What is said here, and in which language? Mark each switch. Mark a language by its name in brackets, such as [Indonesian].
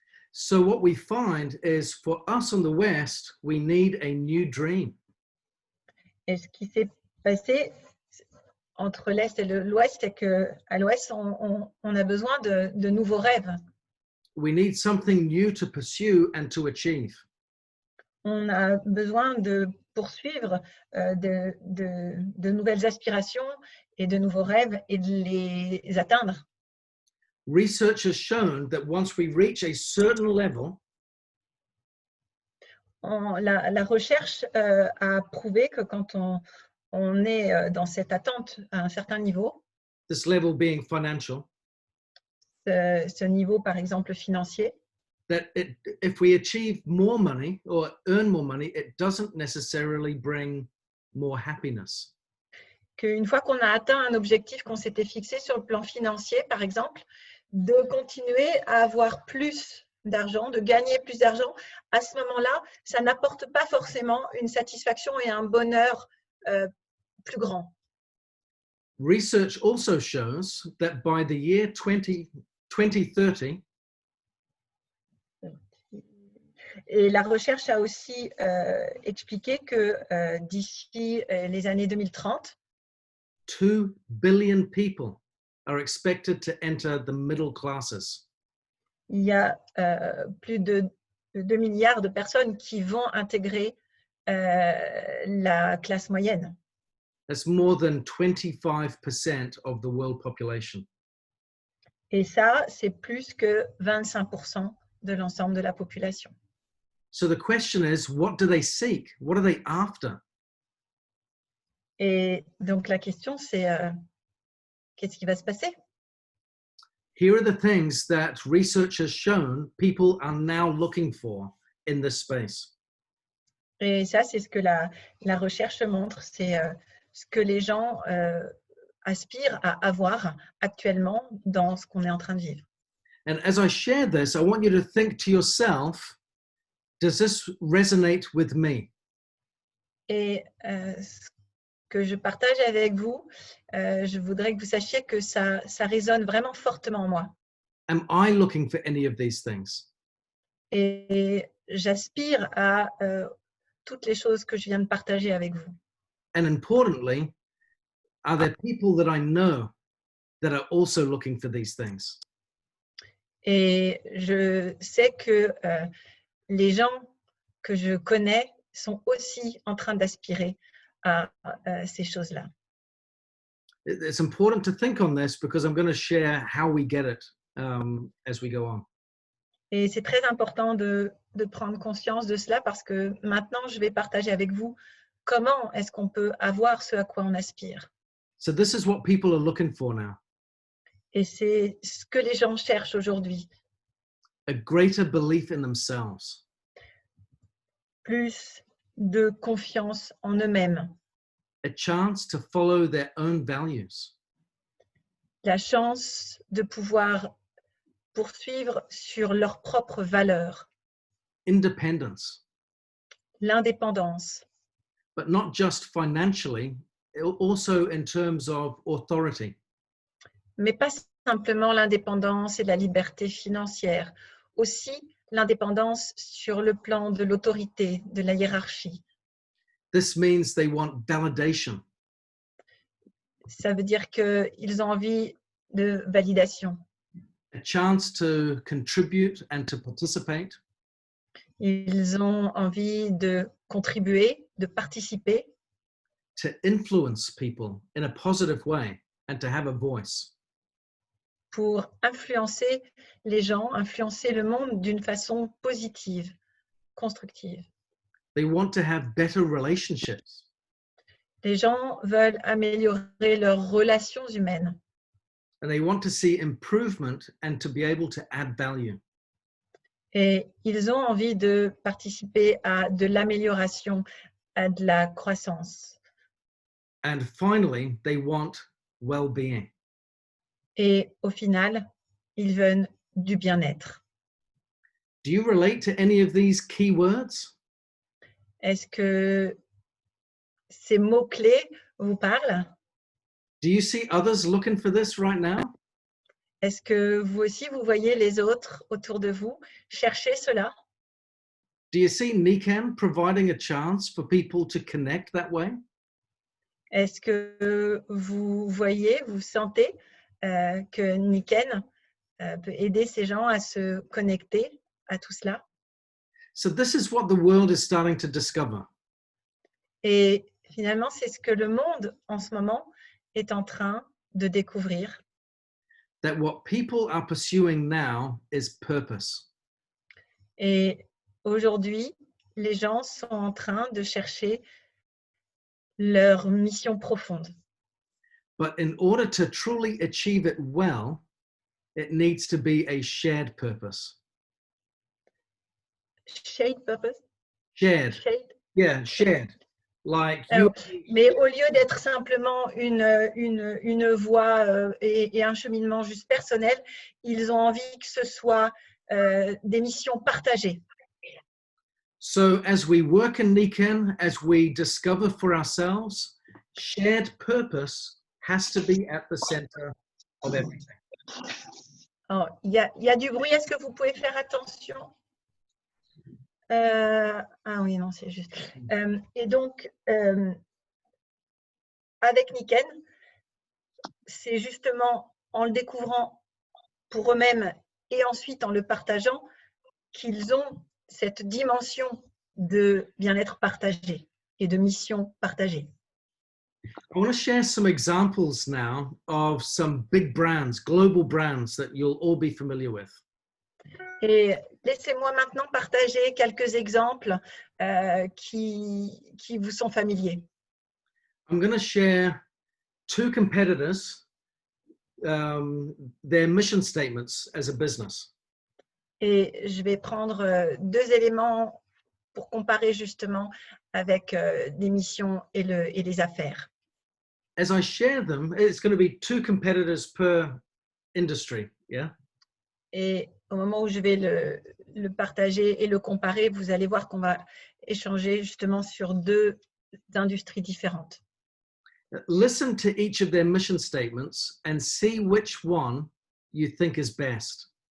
[English] So what we find is for us in the West, we need a new dream. [French] Et ce qui s'est passé entre l'Est et l'Ouest, c'est qu'à l'Ouest, on a besoin de nouveaux rêves. [English] We need something new to pursue and to achieve. [French] On a besoin de poursuivre de nouvelles aspirations et de nouveaux rêves et de les atteindre. [English] Research has shown that once we reach a certain level, [French] La recherche a prouvé que quand on est dans cette attente à un certain niveau, [English] this level being financial, [French] ce niveau, par exemple, financier, [English] that if we achieve more money or earn more money, it doesn't necessarily bring more happiness. [French] qu'une fois qu'on a atteint un objectif qu'on s'était fixé sur le plan financier, par exemple, de continuer à avoir plus d'argent, de gagner plus d'argent, à ce moment-là, ça n'apporte pas forcément une satisfaction et un bonheur plus grand. [English] Research also shows that by the year 2030, [French] et la recherche a aussi expliqué que d'ici les années 2030, [English] 2 billion people are expected to enter the middle classes. [French] il y a plus de 2 milliards de personnes qui vont intégrer la classe moyenne. [English] That's more than 25% of the world population. [French] Et ça, c'est plus que 25% de l'ensemble de la population. [English] So the question is, what do they seek? What are they after? [French] Et donc la question, c'est qu'est-ce qui va se passer? [English] Here are the things that research has shown people are now looking for in this space. [French] Et ça, c'est ce que la recherche montre, c'est ce que les gens aspirent à avoir actuellement dans ce qu'on est en train de vivre. [English] And as I share this, I want you to think to yourself, does this resonate with me? [French] Et ce que je partage avec vous, je voudrais que vous sachiez que ça résonne vraiment fortement en moi. [English] Am I looking for any of these things? [French] Et j'aspire à toutes les choses que je viens de partager avec vous. [English] And importantly, are there people that I know that are also looking for these things? [French] Et je sais que les gens que je connais sont aussi en train d'aspirer à ces choses-là. [English] It's important to think on this because I'm going to share how we get it as we go on. [French] Et c'est très important de prendre conscience de cela parce que maintenant, je vais partager avec vous comment est-ce qu'on peut avoir ce à quoi on aspire. [English] So this is what people are looking for now. [French] Et c'est ce que les gens cherchent aujourd'hui. [English] A greater belief in themselves. [French] Plus de confiance en eux-mêmes. [English] A chance to follow their own values. [French] La chance de pouvoir poursuivre sur leurs propres valeurs. [English] Independence. [French] L'indépendance. [English] But not just financially, also in terms of authority. [French] Mais pas simplement l'indépendance et la liberté financière, aussi l'indépendance sur le plan de l'autorité, de la hiérarchie. [English] This means they want validation. [French] Ça veut dire qu'ils ont envie de validation. [English] A chance to contribute and to participate. [French] Ils ont envie de contribuer, de participer. [English] To influence people in a positive way and to have a voice. [French] Pour influencer les gens, influencer le monde d'une façon positive, constructive. [English] They want to have better relationships. [French] Les gens veulent améliorer leurs relations humaines. [English] And they want to see improvement and to be able to add value. [French] Et ils ont envie de participer à de l'amélioration, à de la croissance. [English] And finally, they want well-being. [French] Et au final, ils veulent du bien-être. [English] Do you relate to any of these key words? [French] Est-ce que ces mots-clés vous parlent? [English] Do you see others looking for this right now? [French] Est-ce que vous aussi, vous voyez les autres autour de vous chercher cela? [English] Do you see Niken providing a chance for people to connect that way? [French] Est-ce que vous voyez, vous sentez que Niken peut aider ces gens à se connecter à tout cela? [English] So this is what the world is starting to discover. [French] Et finalement, c'est ce que le monde en ce moment est en train de découvrir. [English] That what people are pursuing now is purpose. [French] Et aujourd'hui, les gens sont en train de chercher leur mission profonde. [English] But in order to truly achieve it well, It needs to be a shared purpose. Shade purpose? Shared. Shade? Yeah, shared. Like you. [French] Alors, mais au lieu d'être simplement une voie et un cheminement juste personnel, ils ont envie que ce soit des missions partagées. [English] So as we work in Niken, as we discover for ourselves, shared purpose has to be at the center of everything. [French] Alors, il y a du bruit, est-ce que vous pouvez faire attention? Ah oui, non, c'est juste. Et donc, avec Niken, c'est justement en le découvrant pour eux-mêmes et ensuite en le partageant qu'ils ont cette dimension de bien-être partagé et de mission partagée. [English] I want to share some examples now of some big brands, global brands that you'll all be familiar with. [French] Et laissez-moi maintenant partager quelques exemples qui vous sont familiers. [English] I'm going to share two competitors, their mission statements as a business. [French] Et je vais prendre deux éléments pour comparer justement avec les missions et les affaires. [English] As I share them, it's going to be two competitors per industry, yeah? [French] Et au moment où je vais le partager et le comparer, vous allez voir qu'on va échanger justement sur deux industries différentes. [English] Listen to each of their mission statements and see which one you think is best.